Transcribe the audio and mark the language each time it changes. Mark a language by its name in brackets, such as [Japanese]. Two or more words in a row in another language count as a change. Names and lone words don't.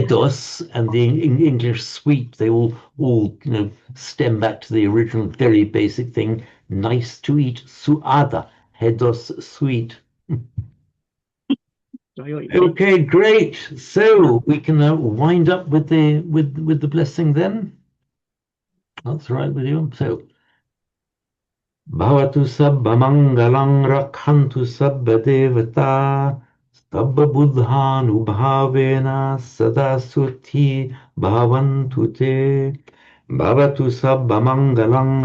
[English] hedos, and the English sweet, they all stem back to the original very basic thing, nice to eat, suada, hedos, sweet. enjoy what you say. Okay, great. So we can wind up with the blessing then. That's all right with you. [Pali] So Bhavatu sabba mangalang rakhantu sabba devata sabba buddhanu bhavena sada suthi bhavantu te Bhavatu sabba mangalang